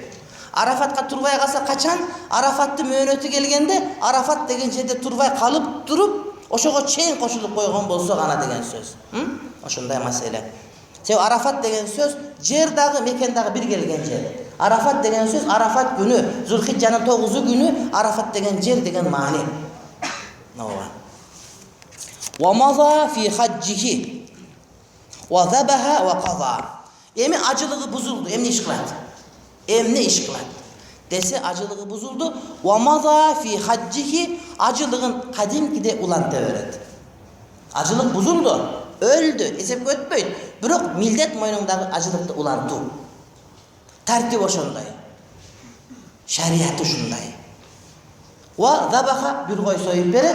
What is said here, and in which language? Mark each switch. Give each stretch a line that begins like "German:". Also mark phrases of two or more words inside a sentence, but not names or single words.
Kyrgyz: Арафатка турбай калса качан? Арафаттын мөөнөтү келгенде, Арафат деген жерде турбай калып туруп, ошого чейин кошулуп койгон болсо гана деген сөз. Ошондой маселе. Себеби Арафат деген сөз жер дагы, мекен дагы бир келген жер. Арафат деген сөз Арафат күнү, Зулхиджанын 9 күнү Арафат деген жер деген маани. Ооба.
Arabic: وماذا في حجه وذبح وقضى.
Kyrgyz: Эми ажылыгы бузулду, эмне иш кылат? Эмне иш кылат? Десе ажылыгы бузулду.
Arabic: وماذا في حجه,
Kyrgyz: ажылыгын кадимкиде уланта берет. Ажылык бузулду, өлдү, эсепке өтпөйт. Бирок милдет мойнуңдагы ажылыкты улантуу. Тартип ошондой. Шариаты ушундай.
Arabic: وذبح,
Kyrgyz: бир кой союп берет.